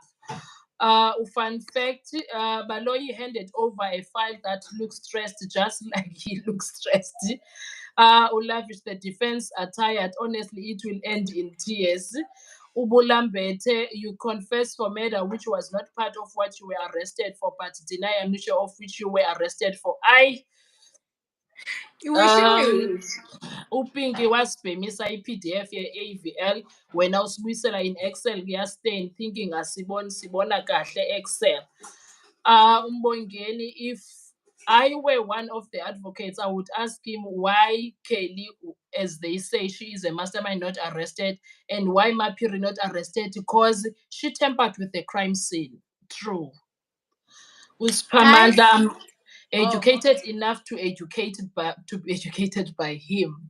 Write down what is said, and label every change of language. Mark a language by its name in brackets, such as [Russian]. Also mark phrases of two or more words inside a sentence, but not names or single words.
[English] Fun fact, Baloyi handed over a file that looks stressed, just like he looks stressed. Ulavish, the defense are tired. Honestly, it will end in tears. Ubulambete, you confess for murder, which was not part of what you were arrested for, but deny amnesia of which you were arrested for. [Xhosa] Upinki wasibhemisa i-PDF ye-AVL wena usibuyisela in Excel kuyastain thinking sibona kahle Excel. [English] Umbongeni, if I were one of the advocates, I would ask him why Kelly, as they say, she is a mastermind not arrested, and why Mapiri not arrested, because she tampered with the crime scene. True. Uspamanda, educated enough to be educated by him.